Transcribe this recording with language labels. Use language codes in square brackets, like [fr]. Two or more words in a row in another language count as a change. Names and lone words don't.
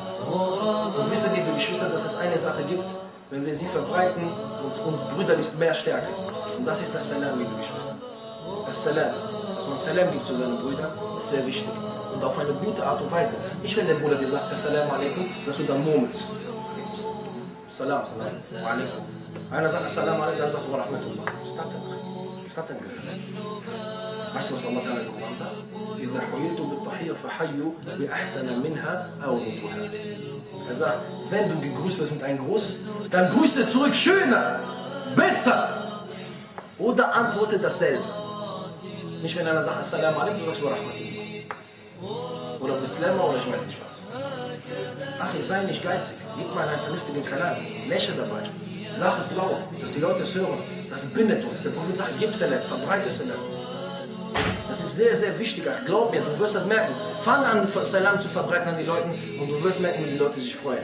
[de] Und wisst ihr, liebe Geschwister, dass es eine Sache gibt, wenn wir sie verbreiten, und brüderlich mehr stärken. Und das ist das Salam, liebe Geschwister. Das Salam. Dass man Salam gibt zu seinen Brüdern, ist sehr wichtig. Und auf eine gute Art und Weise. Nicht, wenn der Bruder dir sagt, [ar] السلام عليكم, [de] dass du dann murmelst. [ar] سلام، سلام، عليكم. [de] Einer sagt [ar] السلام عليكم, [de] der sagt, [ar] ورحمة الله. [de] Was ist das denn? Was ist das denn gehört? Weißt du, was Allah im Koran sagt? [ar] إذا حييتم بالتحية فحيوا بأحسن منها أو ردوها. [de] Er sagt, wenn du gegrüßt wirst mit einem Gruß, dann grüße zurück schöner, besser. Oder antworte dasselbe. Nicht, wenn einer sagt [ar] السلام عليكم, [de] du sagst [ar] ورحمة الله. [de] Oder Bislama oder ich weiß nicht was. Ach, ich sei nicht geizig. Gib mal einen vernünftigen Salam. Lächle dabei. Lach es laut, dass die Leute es hören. Das bindet uns. Der Prophet sagt, gib Salam, verbreite Salam. Das ist sehr, sehr wichtig. Ach, glaub mir, du wirst das merken. Fang an, Salam zu verbreiten an die Leute und du wirst merken, wie die Leute sich freuen.